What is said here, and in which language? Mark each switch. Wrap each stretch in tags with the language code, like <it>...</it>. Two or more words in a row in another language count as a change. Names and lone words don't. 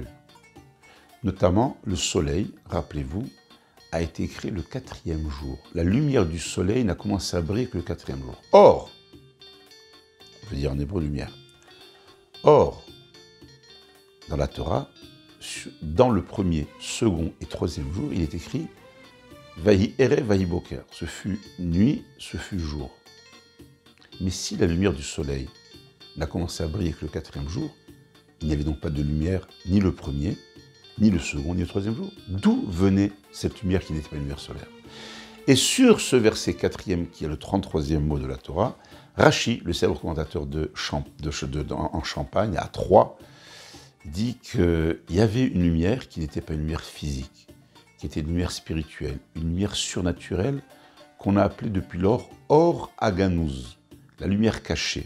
<fr>Notamment, le soleil, rappelez-vous, a été créé le 4e jour. La lumière du soleil n'a commencé à briller que le 4e jour. Or, on veut dire en hébreu lumière. Or, dans la Torah, dans le 1er, 2nd et 3e jour, il est écrit</fr> <he>Vayi ere, vayi boker.</he> <fr>Ce fut nuit, ce fut jour. Mais si la lumière du soleil n'a commencé à briller que le 4e jour. Il n'y avait donc pas de lumière, ni le premier, ni le second, ni le 3e jour. D'où venait cette lumière qui n'était pas une lumière solaire? Et sur ce verset 4e, qui est le 33e mot de la Torah, Rashi, le célèbre commentateur en Champagne, à Troyes, dit qu'il y avait une lumière qui n'était pas une lumière physique, qui était une lumière spirituelle, une lumière surnaturelle qu'on a appelée depuis lors</fr> <he>Or Aganouz,</he> <fr>la lumière cachée.</fr>